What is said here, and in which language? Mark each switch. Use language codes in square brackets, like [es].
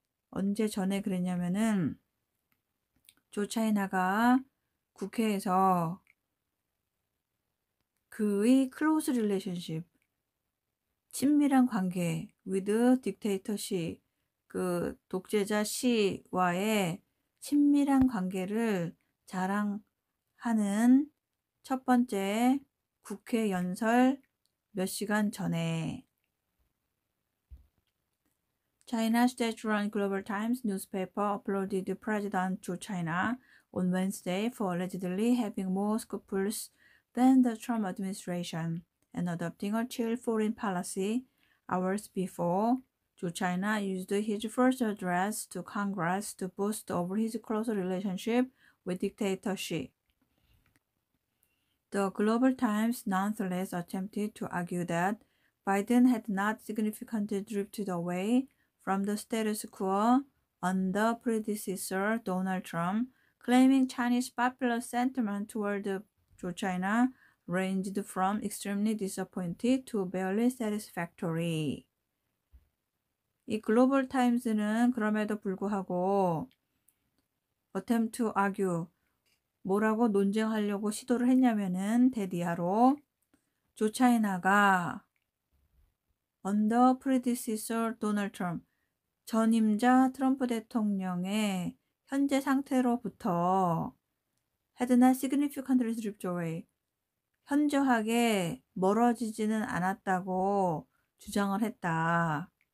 [ko] 언제 전에 그랬냐면은 조차이나가 국회에서 그의 close relationship, 친밀한 관계 with dictator Xi, 그 독재자 시와의 친밀한 관계를 자랑하는 첫 번째 국회 연설 몇 시간 전에 [en] China state-run Global Times newspaper uploaded President to China on Wednesday for allegedly having more scruples than the Trump administration and adopting a chill foreign policy. Hours before, Zhu China used his first address to Congress to boast over his close relationship with dictator Xi. The Global Times nonetheless attempted to argue that Biden had not significantly drifted away from the status quo under predecessor Donald Trump, claiming Chinese popular sentiment toward Zhu China ranged from extremely disappointed to barely satisfactory. [ko] 이 글로벌 타임스는 그럼에도 불구하고 attempt to argue, 뭐라고 논쟁하려고 시도를 했냐면은 대디아로 조 차이나가 under predecessor Donald Trump, 전임자 트럼프 대통령의 현재 상태로부터 had not significantly drifted away, 현저하게 멀어지지는 않았다고 주장을 했다.